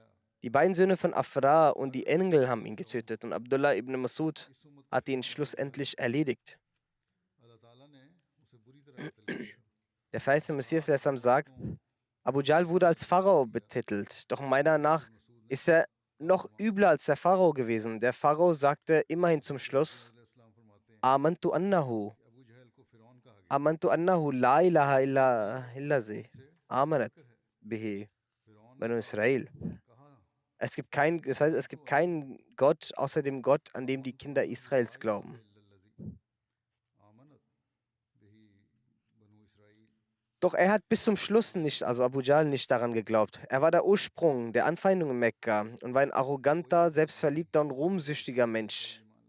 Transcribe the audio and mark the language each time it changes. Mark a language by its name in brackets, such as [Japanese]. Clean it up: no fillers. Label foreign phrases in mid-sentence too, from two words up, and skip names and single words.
[German] Die beiden Söhne von Afra und die Engel haben ihn getötet, und Abdullah ibn Masud hat ihn schlussendlich erledigt. Der verheißene Messias sagt: Abu Jahl wurde als Pharao betitelt, doch meiner Meinung nach ist er noch übler als der Pharao gewesen. Der Pharao sagte immerhin zum Schluss: [Arabic] آمنت أنه لا إله إلا الذي آمنت به بنو إسرائيل. [German] Es gibt keinen Gott außer dem Gott, an dem die Kinder Israels glauben. Doch er hat bis zum Schluss nicht, also Abu Jahl, nicht daran geglaubt. Er war der Ursprung der Anfeindung in Mekka und war ein arroganter, selbstverliebter und ruhmsüchtiger Mensch.